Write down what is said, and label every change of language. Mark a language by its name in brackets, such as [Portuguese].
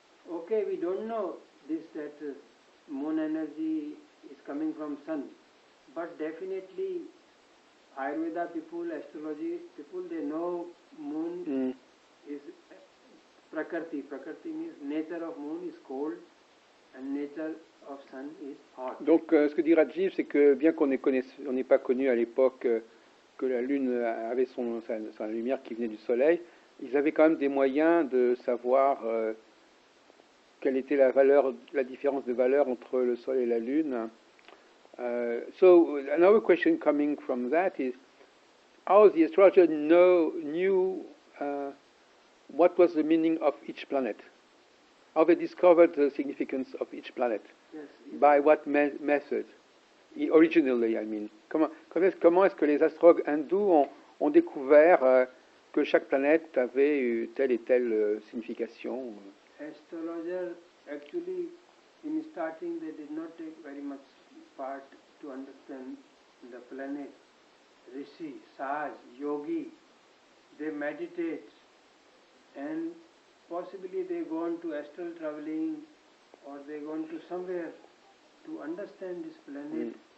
[English] Okay, we don't know this that moon energy is coming from sun, but definitely Ayurveda people, astrology people, they know moon is Prakriti. Prakriti means nature of moon is cold and nature of sun is hot. [French] Donc ce que dit Rajeev, c'est que bien qu'on n'ait pas connu à l'époque que la Lune avait sa lumière qui venait du Soleil, ils avaient quand même des moyens de savoir quelle était la différence de valeur entre le Soleil et la Lune. [English] So another question coming from that is, how the astrologer knew what was the meaning of each planet? How they discovered the significance of each planet? Yes. By what method? Originally, I mean. [French] Comment est-ce que les astrologues hindous ont découvert que chaque planète avait telle et telle signification? [English] Astrologer, actually, in starting, they did not take very much part to understand the planet. Rishi, Saj, Yogi, they meditate and possibly they go on to astral traveling or they go on to somewhere to understand this planet.